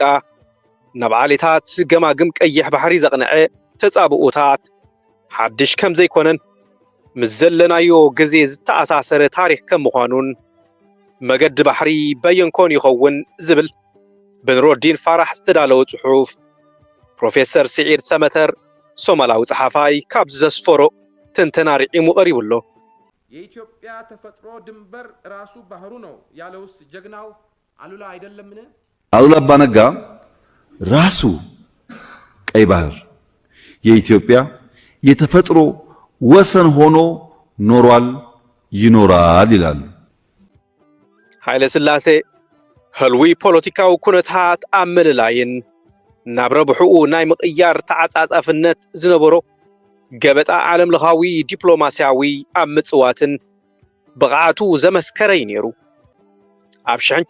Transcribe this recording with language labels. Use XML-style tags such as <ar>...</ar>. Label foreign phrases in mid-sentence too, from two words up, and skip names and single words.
<ti>ናብ ዓሌታት ገማግም ቀይሕ ባሕሪ ዘቕንዐ ተጻብኡታት ሓድሽ ከም ዘይኮነን ምስ ዘለናዮ ግዜ ዝተኣሳሰረ ታሪክ ከም ምዃኑን መገዲ ባሕሪ በየንኮን ይኸውን ዝብል ብንሮዲን ፋራሕ ዝተዳለወ ጽሑፍ ፕሮፌሰር ስዒድ ሰመተር ሶማላዊ ጸሓፋይ ካብ ዘስፈሮ ትንተና ርዒሙ ቀሪቡሎ።</ti> <am>የኢትዮጵያ ተፈጥሮ ድንበር ራሱ ባህሩ ነው ያለውስ ጀግናው አሉላ አይደለምን? አሉላ አባ ነጋ ራሱ ቀይ ባህር የኢትዮጵያ የተፈጥሮ ወሰን ሆኖ ኖሯል ይኖራል ይላሉ።</am> <ti>ኃይለ ሥላሴ ህልዊ ፖለቲካዊ ኩነታት ኣብ ምልላይን ናብ ረብሕኡ ናይ ምቕያር ተዓጻጻፍነት ዝነበሮ ገበጣ ዓለም ለኻዊ ዲፕሎማስያዊ ኣብ ምጽዋትን ብቕዓቱ ዘመስከረይ ነይሩ። ኣብ</ti>